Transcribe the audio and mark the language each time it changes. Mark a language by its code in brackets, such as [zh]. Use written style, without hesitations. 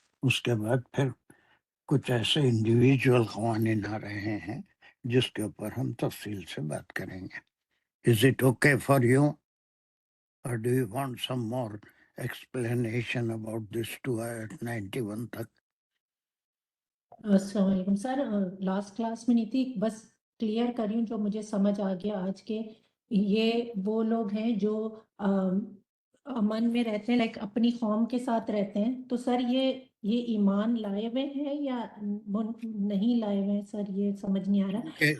[ur] اس کے بعد پھر کچھ ایسے انڈیویجول قوانین آ رہے ہیں جس کے اوپر ہم تفصیل سے بات کریں گے. [en] Is it okay for you? Or do you want some more explanation about this to 91 تک؟ [ur] السلام علیکم سر. لاسٹ کلاس میں نہیں تھی, بس کلیئر کر رہی ہوں جو مجھے سمجھ آ گیا آج کے. یہ وہ لوگ ہیں جو امن میں رہتے ہیں, لائک اپنی قوم کے ساتھ رہتے ہیں. تو سر یہ ایمان لائے ہوئے ہیں یا نہیں لائے ہوئے ہیں سر, یہ سمجھ نہیں آ رہا.